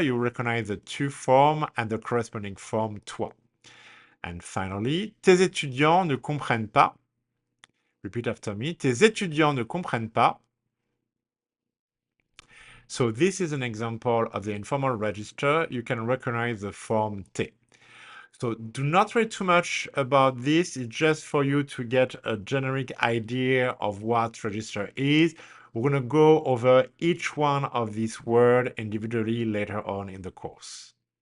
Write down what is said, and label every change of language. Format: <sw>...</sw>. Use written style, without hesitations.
<en>You recognize the tu form and the corresponding form toi. And finally,</en> <fr>tes étudiants ne comprennent pas.</fr> <en>Repeat after me.</en> <fr>Tes étudiants ne comprennent pas.</fr> <en>So this is an example of the informal register. You can recognize the form te. So do not worry too much about this. It's just for you to get a generic idea of what register is. We're going to go over each one of these words individually later on in the course.</en>